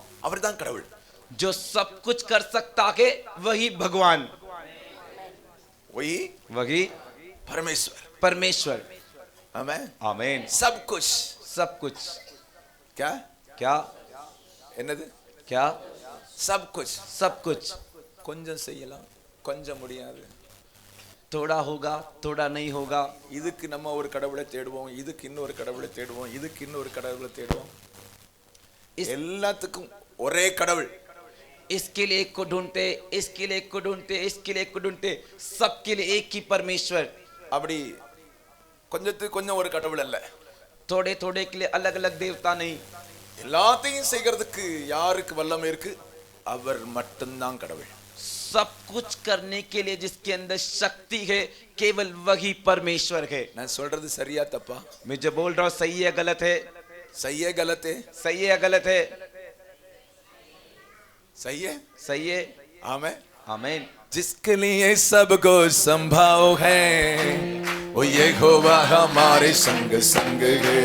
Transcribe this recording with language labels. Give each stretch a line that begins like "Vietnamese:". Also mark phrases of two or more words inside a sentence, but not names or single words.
Tamil: அவர்தான் கடவுள்.
Hindi: जो सब कुछ कर सकता है वही भगवान, वही वही परमेश्वर. परमेश्वर. आमेन. आमीन. सब कुछ. सब कुछ. क्या क्या
Tamil: என்னது?
Hindi: क्या सब कुछ. सब कुछ.
Tamil: கொஞ்சம் செய்யலாம், கொஞ்சம் முடியாது.
Hindi: थोड़ा होगा, थोड़ा नहीं होगा.
Tamil: இதுக்கு நம்ம ஒரு கடவுளை தேடுவோம், இதுக்கு இன்னொரு கடவுளை தேடுவோம், இதுக்கு இன்னொரு கடவுளை தேடுவோம். எல்லாத்துக்கும் ஒரே கடவுள்.
Hindi: इसके लिए एक को ढूंढते, इसके लिए एक को ढूंढते, इसके लिए एक को ढूंढते, सबके लिए एक ही परमेश्वर.
Tamil: அப்படி கொஞ்சத்துக்கு கொஞ்சம் ஒரு கடவுள் அல்ல.
Hindi: थोड़े थोड़े के लिए अलग अलग देवता नहीं.
Tamil: எல்லாத்தையும் செய்கிறதுக்கு யாருக்கு வல்லமை இருக்கு? அவர் மட்டும்தான் கடவுள்.
Hindi: सब कुछ करने के लिए जिसके अंदर शक्ति है केवल वही परमेश्वर है.
Tamil: நான் சொல்றது சரியா தப்பா?
Hindi: मैं जो बोल रहा हूँ सही है गलत है? सही है गलत है? सही है गलत है? सही है. सही है. आमेन. आमीन. जिसके लिए सबको संभव है वो यहोवा हमारे संग संग है.